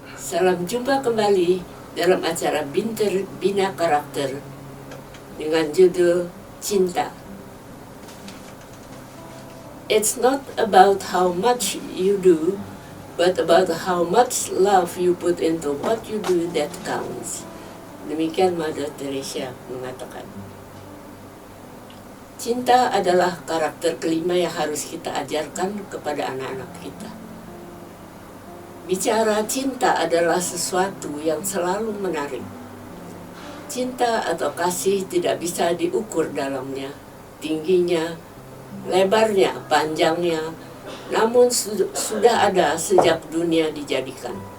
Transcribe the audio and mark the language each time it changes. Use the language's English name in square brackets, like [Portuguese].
[Indonesian] Salam jumpa kembali dalam acara Binter Bina Karakter dengan judul Cinta. [English] It's not about how much you do, but about how much love you put into what you do that counts. [Indonesian] Demikian Mother Teresa mengatakan. Cinta adalah karakter kelima yang harus kita ajarkan kepada anak-anak kita. Bicara cinta adalah sesuatu yang selalu menarik. Cinta atau kasih tidak bisa diukur dalamnya, tingginya, lebarnya, panjangnya, namun sudah ada sejak dunia dijadikan.